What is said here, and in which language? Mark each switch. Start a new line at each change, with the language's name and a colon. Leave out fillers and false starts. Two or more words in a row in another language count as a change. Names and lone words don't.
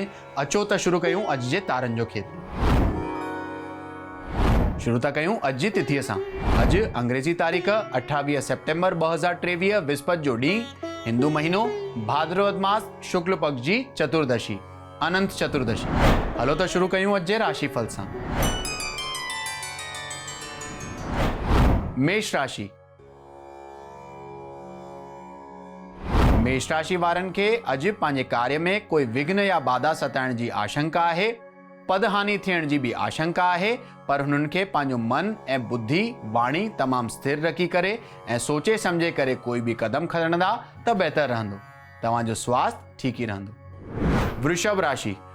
Sindhi: अचो त शुरू कयूं अॼु जे तारनि जो खेल। शुरू था कयूं अॼु जी तिथीअ सां। अॼु अंग्रेजी तारीख़ 28 सेप्टेम्बर 2023 विस्पति जो ॾींहुं, हिंदू महीनो भाद्रवद मास शुक्ल पक्ष जी चतुर्दशी अनंत चतुर्दशी। हलो त शुरू कयूं अॼु जे राशिफल सां। मेष राशि। मेष राशि वारनि खे अॼु पंहिंजे कार्य में कोई विघ्न या बाधा सताइण जी आशंका आहे। पद हानि थियण जी भी आशंका आहे, पर हुननि खे पंहिंजो मन ऐं बुद्धि वाणी तमामु स्थिर रखी करे ऐं सोचे समझे करे कोई भी कदम खणंदा त बहितर रहंदो। तव्हांजो स्वास्थ्य ठीक ही रहंदो। वृषभ राशि।